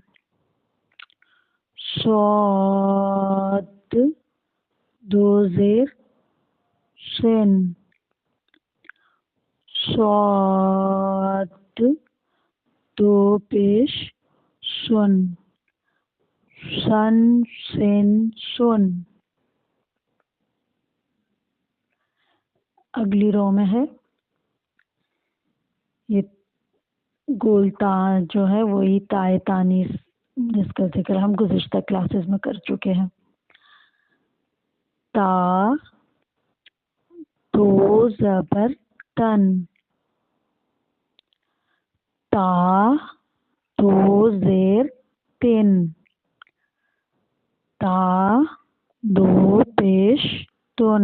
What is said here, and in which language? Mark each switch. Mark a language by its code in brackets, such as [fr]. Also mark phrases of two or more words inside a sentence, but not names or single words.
[ur] صاد دو زیر شن. صاد دو پیش شن. شن شن شن. اگلی رو میں ہے یہ گول تا جو ہے وہی تائے تانیس جس کا ذکر ہم گزشتہ کلاسز میں کر چکے ہیں. تا دو زبر تن. تا دو زیر تن. تا دو پیش تن.